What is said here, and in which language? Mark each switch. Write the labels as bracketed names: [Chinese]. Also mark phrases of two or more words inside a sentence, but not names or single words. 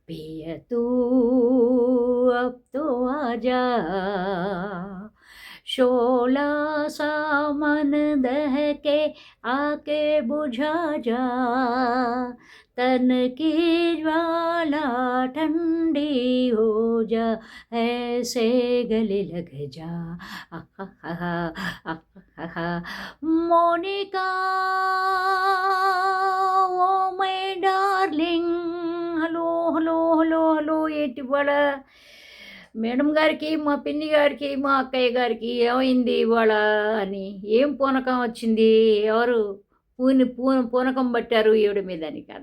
[Hindi] पिया तू अब तो आजा, शोला सा मन दहके आके बुझा जा, तन की ज्वाला ठंडी हो जा, ऐसे गले लग जा। [English] आहा, आहा, मोनिका oh my darling, hello hello hello hello. [Telugu] ఏంటి ఇవాళ మేడం గారికి, మా పిన్ని గారికి, మా అక్కయ్య గారికి ఏమైంది ఇవాళ అని, ఏం పూనకం వచ్చింది, ఎవరు పూనకం పట్టారు ఈవిడ మీద అని కాదు.